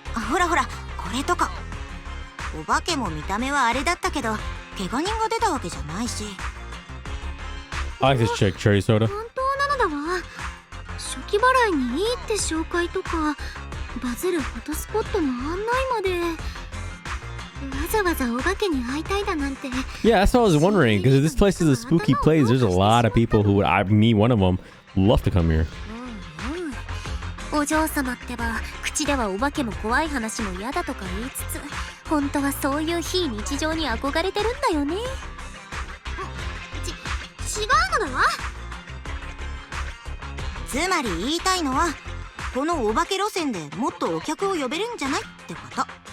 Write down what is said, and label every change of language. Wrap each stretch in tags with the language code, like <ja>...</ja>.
<ja>ほらほら、これとか。お化けも見た目はあれだったけど怪我人が出たわけじゃないし。</ja> <en>I like this chick, cherry soda.</en> <ja>本当なのだわ。初期払いにいいって紹介とかバズるフォトスポットの案内まで。わざわざお化けに会いたいだなんて。</ja> <en>Yeah, that's what I was wondering because this place is a spooky place. There's a lot of people who would, me one of them, love to come here.</en> <ja>お嬢様ってば口ではお化けも怖い話も嫌だとか言いつつ本当はそういう非日常に憧れてるんだよね。違うのだわ。つまり言いたいのはこのお化け路線でもっとお客を呼べるんじゃないってこと。</ja>